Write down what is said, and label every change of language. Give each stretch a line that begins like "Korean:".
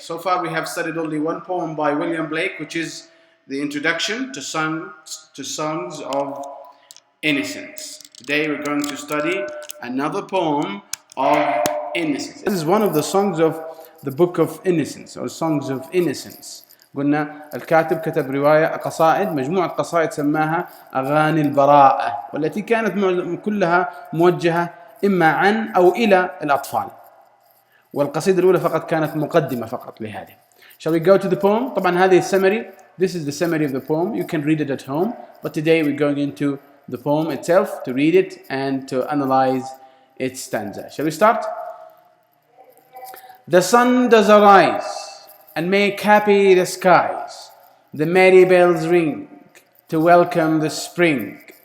English: So far we have studied only one poem by William Blake, which is the introduction to songs of innocence. Today we're going to study another poem of innocence. This is one of the songs of the book of innocence or songs of innocence.
Arabic: قلنا الكاتب كتب رواية قصائد مجموعة قصائد سماها أغاني البراءة والتي كانت كلها موجهة إما عن أو إلى الأطفال والقصيدة الأولى فقط كانت مقدمة فقط لهذه.
English: Shall we go to the poem?
Arabic: طبعا هذه summary.
English: This is the summary of the poem. You can read it at home, but today we're going into the poem itself to read it and to analyze its stanza. Shall we start? The sun does arise and make happy the skies. The merry bells ring to welcome the spring.